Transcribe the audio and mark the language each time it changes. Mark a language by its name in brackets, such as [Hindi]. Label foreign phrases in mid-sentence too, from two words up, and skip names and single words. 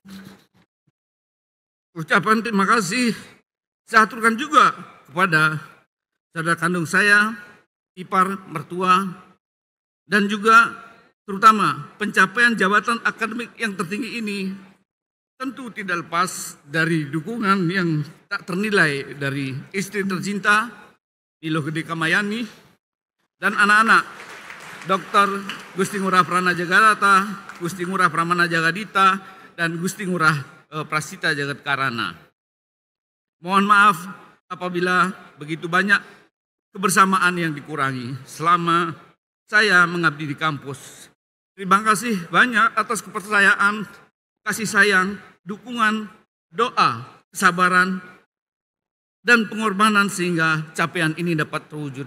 [Indonesian] Ucapan terima kasih saya aturkan juga kepada saudara kandung saya, ipar, mertua, dan juga terutama pencapaian jabatan akademik yang tertinggi ini tentu tidak lepas dari dukungan yang tak ternilai dari istri tercinta, Nilo Gede Kamayani, dan anak-anak Dr. Gusti Ngurah Prana Jagarata, Gusti Ngurah Pramana Jagadita, dan Gusti Ngurah Prasita Jagat Karana. Mohon maaf apabila begitu banyak kebersamaan yang dikurangi selama saya mengabdi di kampus. Terima kasih banyak atas kepercayaan, kasih sayang, dukungan, doa, kesabaran, dan pengorbanan sehingga capaian ini dapat terwujud.